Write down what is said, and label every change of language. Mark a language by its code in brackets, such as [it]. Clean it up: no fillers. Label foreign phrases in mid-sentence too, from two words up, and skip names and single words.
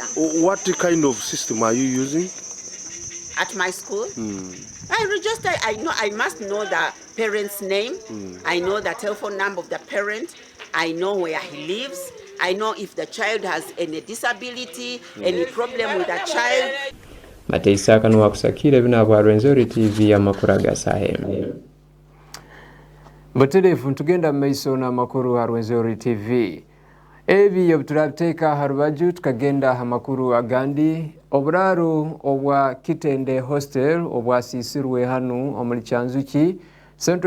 [en] What kind of system are you using? At my school? I register, I must know the parent's name. I know the telephone number of the parent. I know where he lives. I know if the child has any disability, any problem with the child. [ttj] Mateisa kanu wakusakire bina bwa Rwenzori TV ya makuru ga Saha Emu. Butelefu ntugenda maiso na makuru ha Rwenzori TV. Ebi yobuturateeka harubaju tukagenda amakuru agandi oburaru obwa Kitende Hostel obwasisirwe hanu omuli Kyanzuki Central